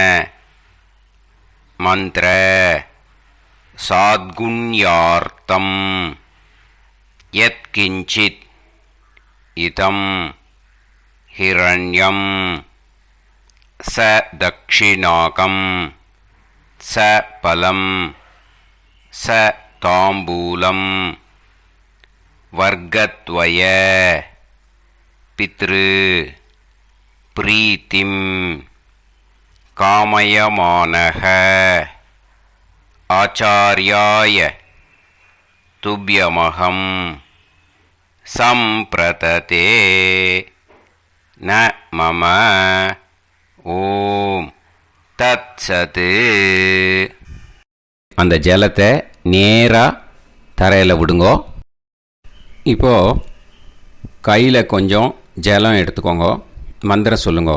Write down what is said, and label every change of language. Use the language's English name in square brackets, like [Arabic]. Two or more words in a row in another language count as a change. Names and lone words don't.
[Sanskrit] मन्त्र साद्गुण्यार्थं यत्किञ्चित् इदं हिरण्यं च दक्षिणाकं च फलं च ताम्बूलं वर्गद्वय पितृ प्रीतिं कामयमानः आचार्याय तुभ्यमहं सम्प्रतते न मम ॐ तत्सत्. [Tamil] அந்த ஜலத்தை நேராக தரையில் விடுங்கோ. இப்போது கையில் கொஞ்சம் ஜலம் எடுத்துக்கோங்க. மந்திரம் சொல்லுங்க.